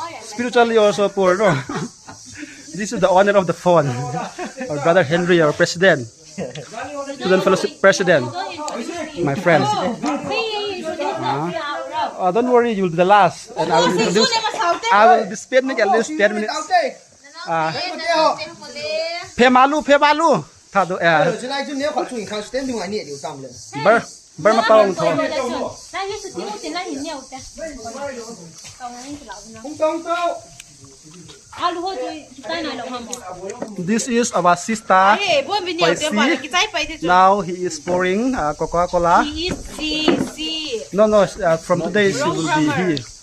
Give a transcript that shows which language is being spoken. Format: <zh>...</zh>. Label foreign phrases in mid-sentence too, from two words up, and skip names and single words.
<en>Spiritually also poor, no? This is the owner of the phone. Our brother Henry, our president. Student fellowship president. My friend. Don't worry, you'll be the last. And I will be spending at least 10 minutes. Pemalu. Thado Bar ma paong tho. This is our sister. Now he is pouring Coca-Cola. No, from today she will be here.</en>